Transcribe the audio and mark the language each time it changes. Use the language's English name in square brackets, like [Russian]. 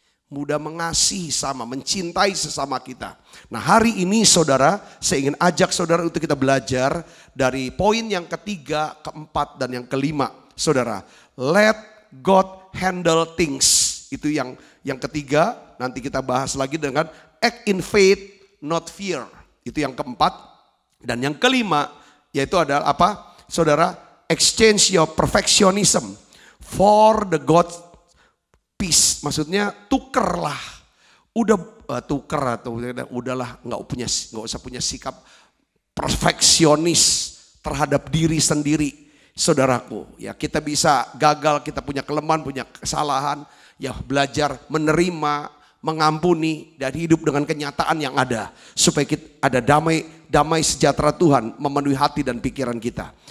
[Indonesian] Mudah mengasihi sama, mencintai sesama kita. Nah, hari ini saudara, saya ingin ajak saudara untuk kita belajar dari poin yang ketiga, keempat, dan yang kelima. [English] Saudara, let God handle things. [Indonesian] Itu yang ketiga, nanti kita bahas lagi dengan [English] act in faith, not fear. [Indonesian] Itu yang keempat. Dan yang kelima, yaitu adalah apa? [English] Saudara, exchange your perfectionism for the God peace. [Indonesian] Maksudnya tukerlah. Tuker atau udahlah nggak usah punya sikap perfeksionis terhadap diri sendiri. Saudaraku, ya kita bisa gagal, kita punya kelemahan, punya kesalahan, ya belajar menerima, mengampuni dan hidup dengan kenyataan yang ada supaya kita ada damai sejahtera Tuhan memenuhi hati dan pikiran kita.